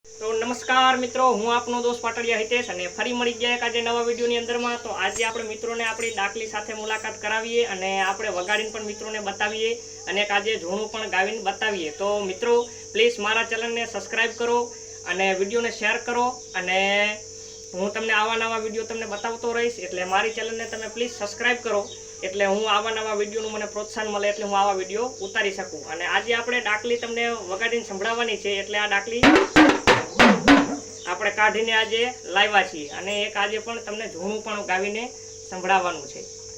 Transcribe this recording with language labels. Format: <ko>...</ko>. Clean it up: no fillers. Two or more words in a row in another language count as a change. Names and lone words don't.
<gu>તો નમસ્કાર મિત્રો, હું આપનો દોસ્ત પાટલિયા હિતેશ અને ફરી મળી ગયા એક આજ નવા વિડિયોની અંદરમાં। તો આજ આપણે મિત્રોને આપણી ડાકલી સાથે મુલાકાત કરાવીએ અને આપણે વગાડીને પણ મિત્રોને બતાવીએ અને એક આજ ઝૂણું પણ ગાવીને બતાવીએ। તો મિત્રો પ્લીઝ મારા ચેનલને સબ્સ્ક્રાઇબ કરો અને વિડિયોને શેર કરો અને હું તમને આવા નવા વિડિયો તમને બતાવતો રહીશ એટલે મારી ચેનલને તમે પ્લીઝ સબ્સ્ક્રાઇબ કરો એટલે હું આવા નવા વિડિયોનું મને પ્રોત્સાહન મળે એટલે હું આવા વિડિયો ઉતારી શકું। અને આજ આપણે ડાકલી તમને વગાડીને संभळावવાની છે એટલે આ डाकली આપણે કાઢીને આજે લાવ્યા છીએ અને એક આજે પણ તમને ઝૂણું પણ ગાવીને સંભળાવવાનું છે।</gu>